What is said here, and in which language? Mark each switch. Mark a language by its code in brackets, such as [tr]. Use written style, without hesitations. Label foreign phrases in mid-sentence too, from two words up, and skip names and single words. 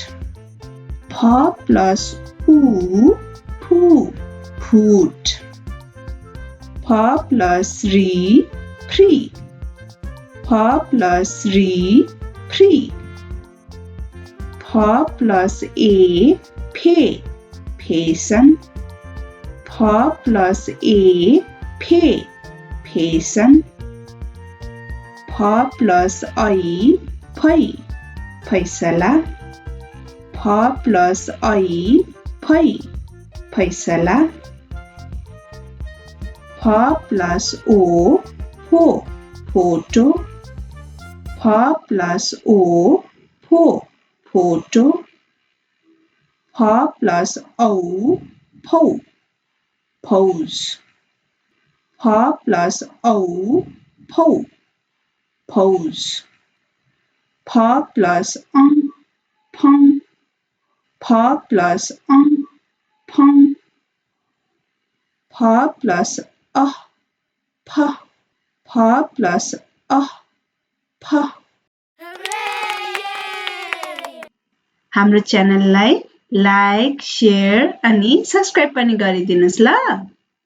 [hi] फ प्लस उ फू फूट। फ प्लस री फ्री। फ प्लस री फ्री। फ प्लस ए फे फेसन। फ प्लस ए फे फेसन। फ प्लस ऐ फै फैसला। फ प्लस ऐ फै फैसला। फ प्लस ओ फो फोटो। फ प्लस ओ फो फोटो। फ प्लस औ फौ फौज। फ प्लस औ फौ फौज। फ प्लस अं फं। फ प्लस अं फं। फ प्लस अह फ। फ प्लस अह फ। [ne] हाम्रो च्यानललाई [en] like, share [ne] अनि सब्स्क्राइब पनि गरिदिनुस् ल।